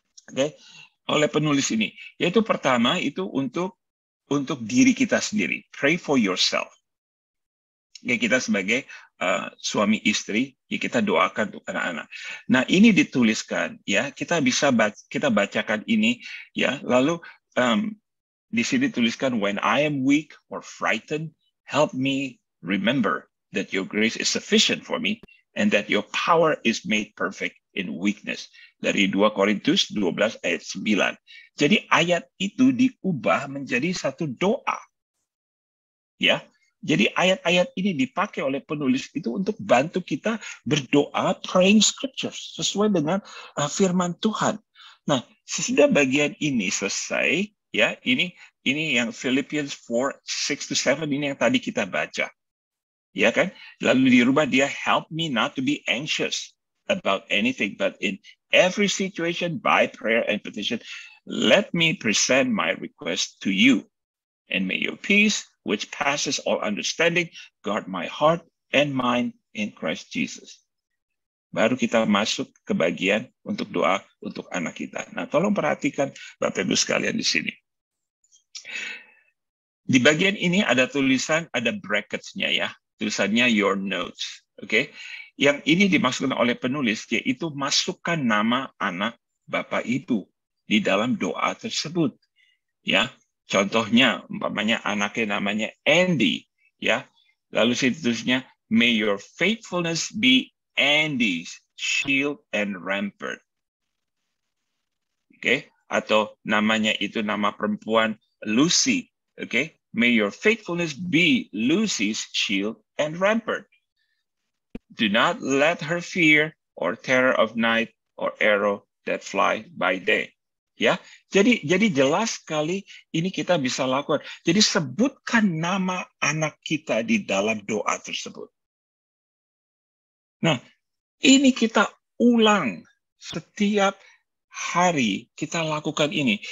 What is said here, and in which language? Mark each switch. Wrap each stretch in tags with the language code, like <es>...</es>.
<id>Oke, oleh penulis ini, yaitu pertama itu untuk diri kita sendiri,</id> <en>pray for yourself.</en> <id>Ya, kita sebagai suami istri, ya, kita doakan untuk anak-anak. Nah, ini dituliskan, ya, kita bacakan ini, ya. Lalu di sini tuliskan,</id> <en>when I am weak or frightened, help me remember that your grace is sufficient for me and that your power is made perfect in weakness.</en> <id>Dari 2 Korintus 12 ayat 9. Jadi ayat itu diubah menjadi satu doa. Ya. Jadi ayat-ayat ini dipakai oleh penulis itu untuk bantu kita berdoa, praying scriptures sesuai dengan firman Tuhan. Nah, sesudah bagian ini selesai, ya, ini yang Philippians 4:6-7 ini yang tadi kita baca. Ya kan? Lalu dirubah dia,</id> <en>help me not to be anxious about anything, but in every situation by prayer and petition, let me present my request to you. And may your peace, which passes all understanding, guard my heart and mind in Christ Jesus.</en> <id>Baru kita masuk ke bagian untuk doa untuk anak kita. Nah, tolong perhatikan Bapak Ibu sekalian di sini. Di bagian ini ada tulisan, ada brackets-nya, ya. Tulisannya your notes. Oke. Yang ini dimaksudkan oleh penulis, yaitu masukkan nama anak Bapak Ibu di dalam doa tersebut. Ya, contohnya, umpamanya anaknya namanya Andy, ya. Lalu situsnya,</id> <en>may your faithfulness be Andy's shield and rampart.</en> <id>Oke, atau namanya itu nama perempuan Lucy.</id> <en>Oke, may your faithfulness be Lucy's shield and rampart. Do not let her fear or terror of night or arrow that fly by day.</en> <id>Ya, jadi jelas sekali ini kita bisa lakukan. Jadi sebutkan nama anak kita di dalam doa tersebut. Nah, ini kita ulang setiap hari, kita lakukan ini.</id>